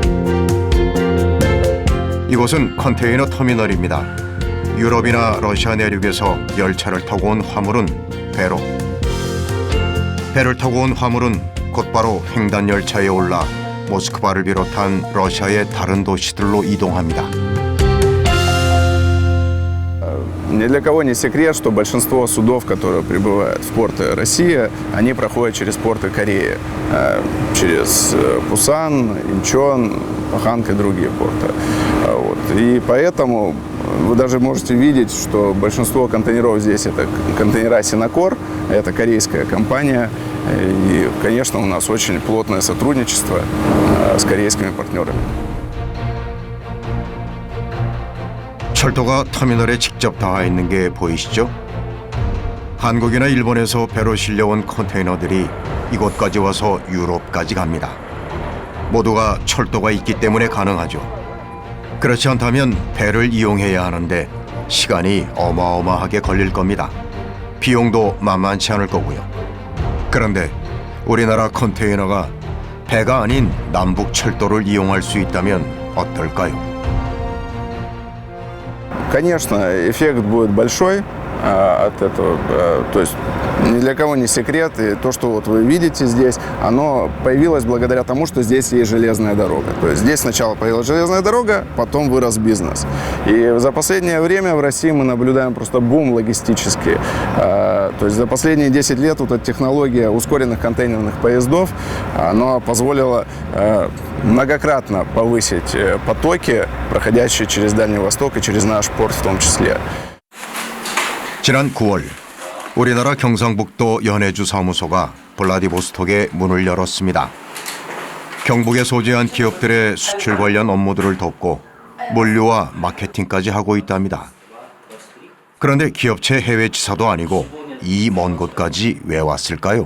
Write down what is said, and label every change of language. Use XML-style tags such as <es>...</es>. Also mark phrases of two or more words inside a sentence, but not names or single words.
<ko>이곳은 컨테이너 터미널입니다. 유럽이나 러시아 내륙에서 열차를 타고 온 화물은 배로, 배를 타고 온 화물은 곧바로 횡단 열차에 올라 모스크바를 비롯한 러시아의 다른 도시들로 이동합니다.</ko> <ru>Ни для кого не секрет, что большинство судов, которые прибывают в порты России, они проходят через порты Кореи, через Пусан, Инчон, Паханг и другие порты. И поэтому вы даже можете видеть, что большинство контейнеров здесь это контейнера Синокор, это корейская компания. И, конечно, у нас очень плотное сотрудничество с корейскими партнерами.</ru> <ko>철도가 터미널에 직접 닿아 있는 게 보이시죠? 한국이나 일본에서 배로 실려온 컨테이너들이 이곳까지 와서 유럽까지 갑니다. 모두가 철도가 있기 때문에 가능하죠. 그렇지 않다면 배를 이용해야 하는데 시간이 어마어마하게 걸릴 겁니다. 비용도 만만치 않을 거고요. 그런데 우리나라 컨테이너가 배가 아닌 남북 철도를 이용할 수 있다면 어떨까요?</ko> <ru>Конечно, эффект будет большой от этого. То есть ни для кого не секрет. И то, что вот вы видите здесь, оно появилось благодаря тому, что здесь есть железная дорога. То есть здесь сначала появилась железная дорога, потом вырос бизнес. И за последнее время в России мы наблюдаем просто бум логистический. То есть за последние 10 лет вот эта технология ускоренных контейнерных поездов, она позволила многократно повысить потоки, проходящие через Дальний Восток и через наш порт в том числе.</ru> <ko>지난 9월 우리나라 경상북도 연해주 사무소가 블라디보스톡에 문을 열었습니다. 경북에 소재한 기업들의 수출 관련 업무들을 돕고 물류와 마케팅까지 하고 있답니다. 그런데 기업체 해외 지사도 아니고 이 먼 곳까지 왜 왔을까요?</ko>